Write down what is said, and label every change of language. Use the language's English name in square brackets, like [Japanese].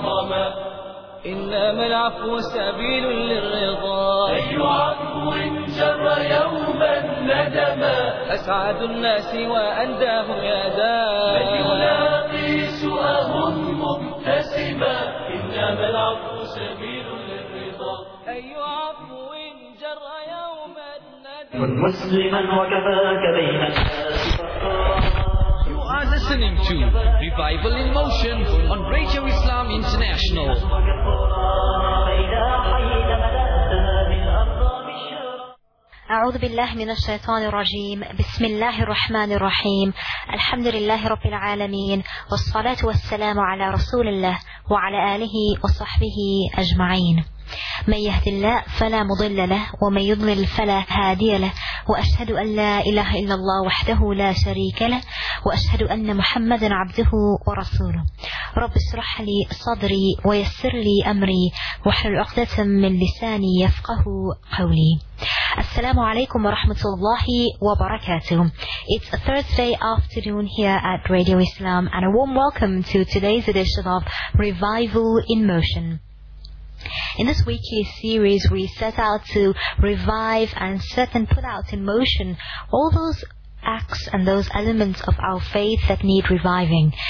[Arabic] يا إنما العفو سبيل للرضا أي عفو جر يوما ندما أسعد الناس وأنداه يدا بل يلاقي سؤاه مبتسما إنما العفو سبيل للرضا أي عفو جر يوما ندما كن مسلما وكفاك بين الناس [English] are listening to Revival in Motion on Radio Islam International. [Arabic] أعوذ بالله من الشيطان الرجيم بسم الله الرحمن الرحيم الحمد لله رب العالمين والصلاة والسلام على رسول الله وعلى آله وصحبه أجمعين من يهد الله فلا مضل له ومن يضلل فلا هادي له وأشهد أن لا إله إلا الله وحده لا شريك له وأشهد أن محمدا عبده ورسوله رب اشرح لي صدري ويسر لي أمري واحلل عقدة من لساني يفقه قولي Assalamu alaikum wa rahmatullahi wa barakatuh. [English] It's a Thursday afternoon here at Radio Islam and a warm welcome to today's edition of Revival in Motion. In this weekly series, we set out to revive and set and put out in motion all those acts and those elements of our faith that need reviving.